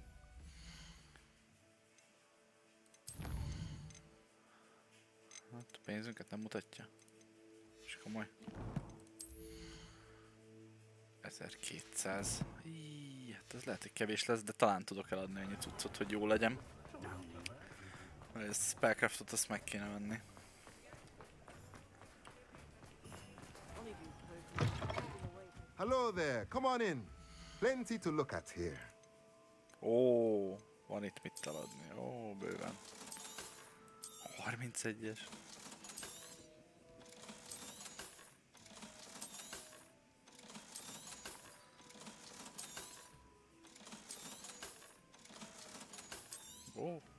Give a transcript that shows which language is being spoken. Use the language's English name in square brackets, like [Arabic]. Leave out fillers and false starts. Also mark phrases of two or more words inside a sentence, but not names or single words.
[Hungarian] Hát a pénzünket nem mutatja. És komoly. 1200. Hát ez lehet, hogy kevés lesz, de talán tudok eladni ennyi cuccot, hogy jó legyen. Ezt spellcraftot azt meg kéne venni. [English] Hello there, come on in. Plenty to look at here. [Hungarian] Ó, van itt mit eladni. Ó, bőven. 31-es. Ó.